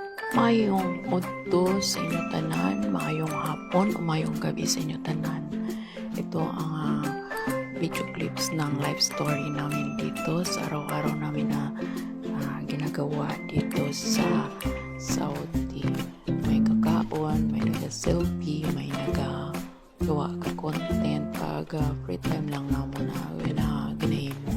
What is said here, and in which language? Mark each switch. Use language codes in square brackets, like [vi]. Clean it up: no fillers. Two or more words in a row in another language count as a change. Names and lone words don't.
[hil] Maayong udto sa inyo tanan, maayong hapon o maayong gabi sa inyo tanan. [tl] Ito ang [en] video clips [tl] ng [en] life story [tl] namin dito sa araw-araw namin na ginagawa dito sa Saudi. [hil] May kakaon, may nag-selfie, may nagagawa ka content pag [en] free time [hil] lang namo na ginahimo.